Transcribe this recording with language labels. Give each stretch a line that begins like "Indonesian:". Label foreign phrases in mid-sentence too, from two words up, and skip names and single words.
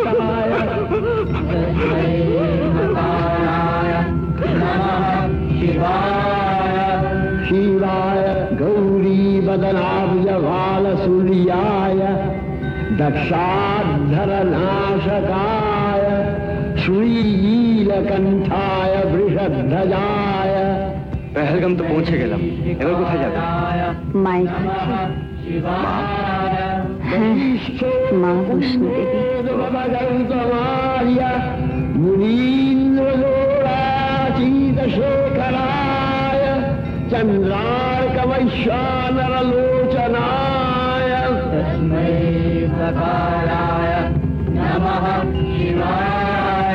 Sanskrit: शिवाय गौरी बदनाब्ज भाल सूर्याय दक्षाधर नाशकाय श्रीनीलकंठाय वृषध्वजाय।
Bangla: পহেলগাম তো পৌঁছে গেলাম, এবার কোথায় যাবে? মায়ের কাছে। মা বৈষ্ণো দেবী।
Sanskrit: मुनीन्द्रलोलाचितशेखराय चन्द्रार्कवैश्वानरलोचनाय तस्मै सकाराय नमः शिवाय।